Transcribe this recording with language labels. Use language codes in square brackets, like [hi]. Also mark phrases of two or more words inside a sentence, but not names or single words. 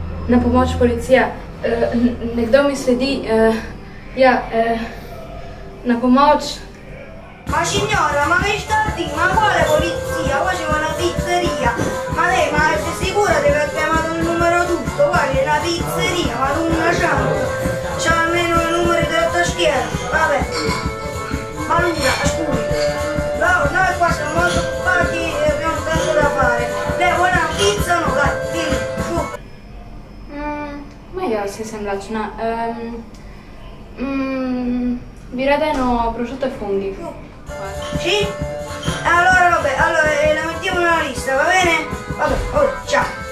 [sl] na pomoč policija. Nekdo mi sledi. Ja, na pomoč. [it] Ma signora, ma che sta a dire? Ma quale polizia? Qua c'è una pizzeria. Ma lei, ma sei sicura di aver chiamato il numero giusto? Qua c'è una pizzeria, ma non una ciampa. C'ha almeno i numeri della tastiera. Vabbè. Ma Luca, scusi. Noi qua siamo molto occupati e abbiamo tanto da fare. Lei vuole una pizza o no? Dai, dimmi, su. [sl] Moja se sem lačna. Bi rada eno [it] prosciutto e funghi. Sì? Allora vabbè, allora la mettiamo nella lista, va bene? Vabbè, ciao.